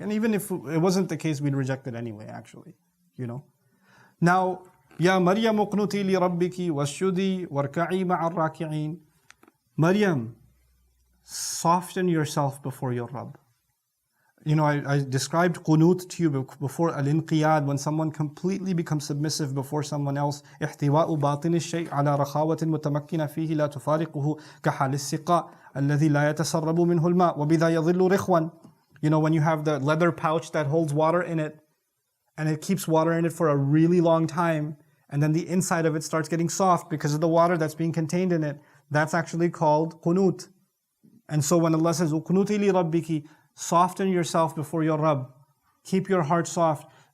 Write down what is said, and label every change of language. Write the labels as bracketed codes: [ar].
[en] And even if it wasn't the case, we'd reject it anyway, actually. Now, [ar] Ya Maryam uqnuti li rabbiki wasjudi warka'i ma'ar raki'in. [en] Maryam, soften yourself before your Rabb. I described qunut to you before, al-inqiyad, when someone completely becomes submissive before someone else. [ar] احتواء باطن الشيء على رخاوة متمكنة فيه لا تفارقه كحال السقاء الذي لا يتسرب منه الماء وبذا يظل رخوا. [en] When you have the leather pouch that holds water in it, and it keeps water in it for a really long time, and then the inside of it starts getting soft because of the water that's being contained in it, that's actually called qunut. And so when Allah says, [ar] uqnuti li rabbiki, [en] soften yourself before your Rabb, keep your heart soft.